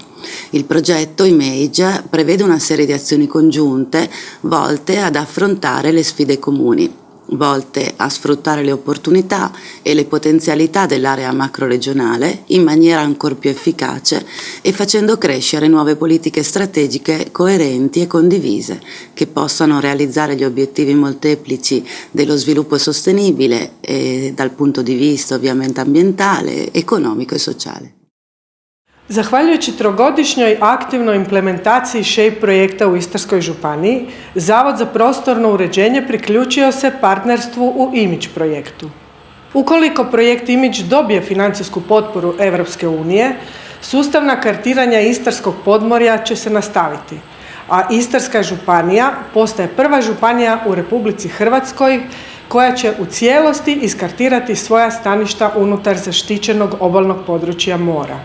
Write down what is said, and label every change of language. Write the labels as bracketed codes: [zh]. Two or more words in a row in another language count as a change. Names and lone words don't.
[it] Il progetto IMAGE prevede una serie di azioni congiunte volte ad affrontare le sfide comuni, volte a sfruttare le opportunità e le potenzialità dell'area macroregionale in maniera ancor più efficace e facendo crescere nuove politiche strategiche coerenti e condivise che possano realizzare gli obiettivi molteplici dello sviluppo sostenibile dal punto di vista ovviamente ambientale, economico e sociale. [hr] Zahvaljujući trogodišnjoj aktivnoj implementaciji SHAPE projekta u Istarskoj županiji, Zavod za prostorno uređenje priključio se partnerstvu u IMAGE projektu. Ukoliko projekt IMAGE dobije financijsku potporu Europske unije, sustavna kartiranja Istarskog podmorja će se nastaviti, a Istarska županija postaje prva županija u Republici Hrvatskoj koja će u cijelosti iskartirati svoja staništa unutar zaštićenog obalnog područja mora.